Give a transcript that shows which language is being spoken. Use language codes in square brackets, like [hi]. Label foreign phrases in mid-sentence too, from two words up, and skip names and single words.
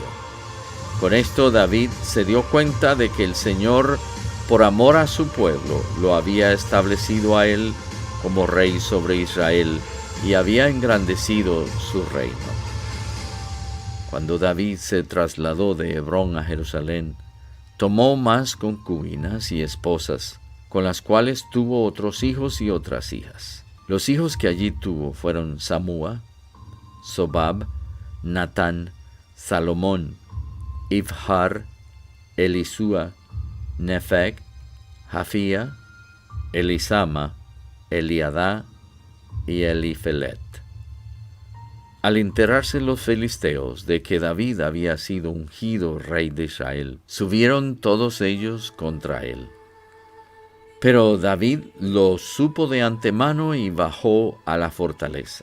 [es] Con esto David se dio cuenta de que el Señor, por amor a su pueblo, lo había establecido a él como rey sobre Israel y había engrandecido su reino. Cuando David se trasladó de Hebrón a Jerusalén, tomó más concubinas y esposas, con las cuales tuvo otros hijos y otras hijas. Los hijos que allí tuvo fueron Samúa, Sobab, Natán, Salomón, Ibhar, Elisúa, Nefeg, Jafía, Elisama, Eliadá y Elifelet. Al enterarse los filisteos de que David había sido ungido rey de Israel, subieron todos ellos contra él. Pero David lo supo de antemano y bajó a la fortaleza.